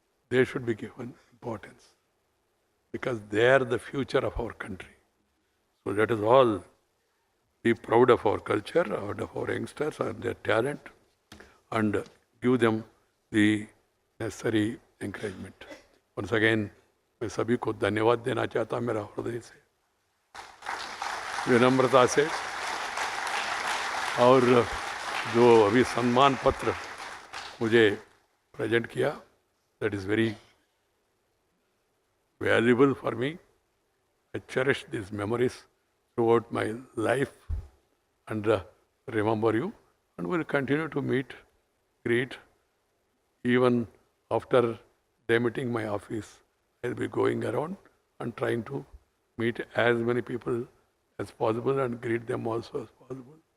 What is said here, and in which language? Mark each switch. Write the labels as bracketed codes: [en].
[en] They should be given importance, because they are the future of our country. So let us all be proud of our culture, of our youngsters and their talent, and give them the necessary encouragement. Once again, [hi] मैं सभी को धन्यवाद देना चाहता हूँ मेरा हृदय से, विनम्रता से, और जो अभी सम्मान पत्र मुझे प्रेजेंट किया, [en] that is very valuable for me. I cherish these memories throughout my life and remember you, and will continue to meet greet. Even after demitting my office, I'll be going around and trying to meet as many people as possible and greet them also as possible.